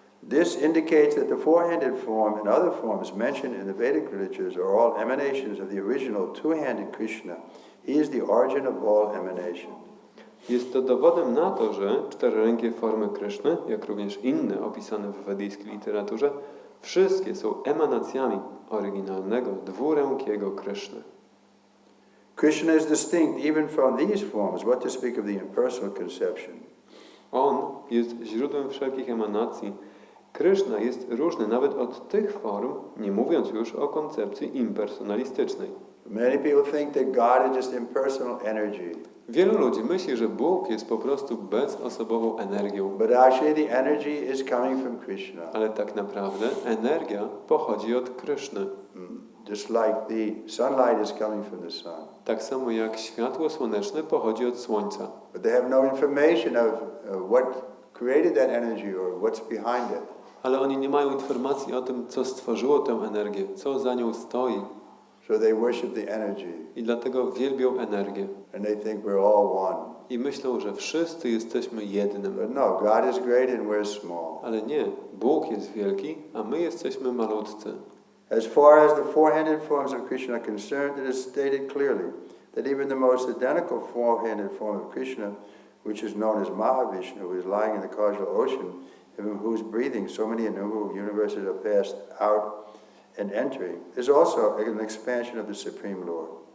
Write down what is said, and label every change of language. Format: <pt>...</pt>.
<en>This indicates that the four-handed form and other forms mentioned in the Vedic literatures are all emanations of the original two-handed Krishna. He is the origin of all emanation.</en> <pl>Jest to dowodem na to, że czterorękie formy Kryszny, jak również inne opisane w wedyjskiej literaturze, wszystkie są emanacjami oryginalnego dwurękiego Kryszny.</pl> <en>Krishna is distinct even from these forms, what to speak of the impersonal conception.</en> <pl>On jest źródłem wszelkich emanacji. Kryszna jest różny nawet od tych form, nie mówiąc już o koncepcji impersonalistycznej.</pl> <en>Many people think that God is just impersonal energy.</en> <pl>Wielu ludzi myśli, że Bóg jest po prostu bezosobową energią.</pl> <en>But actually the energy is coming from Krishna.</en> <pl>Ale tak naprawdę energia pochodzi od Kryszny.</pl> <en>Just like the sunlight is coming from the sun.</en> <pl>Tak samo jak światło słoneczne pochodzi od słońca.</pl> <en>But they have no information of what created that energy or what's behind it.</en> <pl>Ale oni nie mają informacji o tym, co stworzyło tę energię, co za nią stoi.</pl> <en>So they worship the energy.</en> <pl>I dlatego wielbią energię.</pl> <en>And they think we're all one.</en> <pl>I myślą, że wszyscy jesteśmy jednym.</pl> <en>But no, God is great and we're small.</en> <pl>Ale nie, Bóg jest wielki, a my jesteśmy malutcy.</pl> <en>As far as the four-handed forms of Krishna are concerned, it is stated clearly that even the most identical four-handed form of Krishna, which is known as Mahavishnu, who is lying in the causal ocean, in whose breathing so many innumerable universes are passed out and entering, is also an expansion of the Supreme Lord.</en>